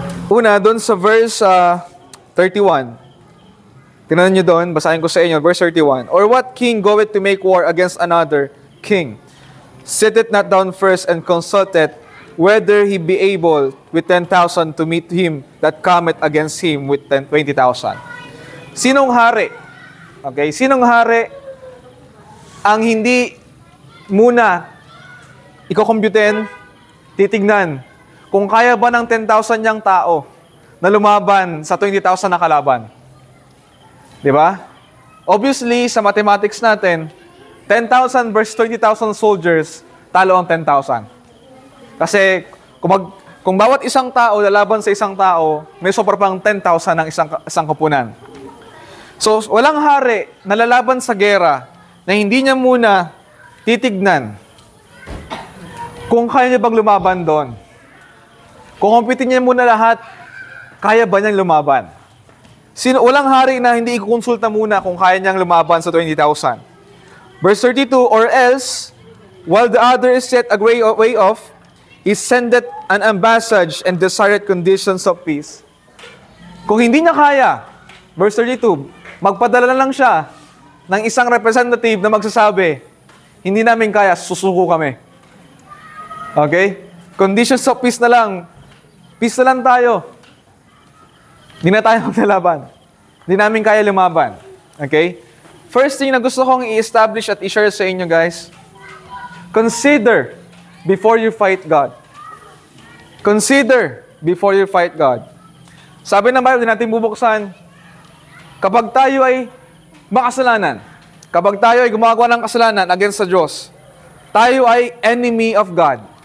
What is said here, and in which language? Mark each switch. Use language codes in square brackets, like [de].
[tl] Una, doon sa verse 31. Tingnan nyo doon, basahin ko sa inyo, verse 31. [en] Or what king goeth to make war against another king? Sitteth not down first and consulteth whether he be able with 10,000 to meet him that cometh against him with 20,000. [tl] Sinong hari? Okay, sinong hari ang hindi muna iko-computein, titignan kung kaya ba ng 10,000 niyang tao na lumaban sa 20,000 na kalaban? Di ba? Obviously, sa mathematics natin, 10,000 versus 20,000 soldiers, talo ang 10,000. Kasi kung bawat isang tao lalaban sa isang tao, may sobra pang 10,000 ng isang koponan. So, walang hari na lalaban sa gera na hindi niya muna titignan kung kaya niya bang lumaban doon. Kung kumpitin niya muna lahat, kaya ba niyang lumaban? Walang hari na hindi ikukonsulta muna kung kaya niyang lumaban sa 20,000. [en] Verse 32, Or else, while the other is yet a great way off, he sendeth an ambassage and desired conditions of peace. [tl] Kung hindi niya kaya, verse 32, magpadala na lang siya ng isang representative na magsasabi, hindi namin kaya, susuko kami. Okay? [en] Conditions of peace [tl] na lang. Peace na lang tayo. Hindi na tayo maglalaban. Hindi namin kaya lumaban. Okay? [en] First thing [tl] na gusto kong i-establish at i-share sa inyo, [en] guys, consider before you fight God. Consider before you fight God. [tl] Sabi ng Bible, natin bubuksan, kapag tayo ay makasalanan, kapag tayo ay gumagawa ng kasalanan [en] against [tl] sa Diyos, tayo ay [en] enemy of God.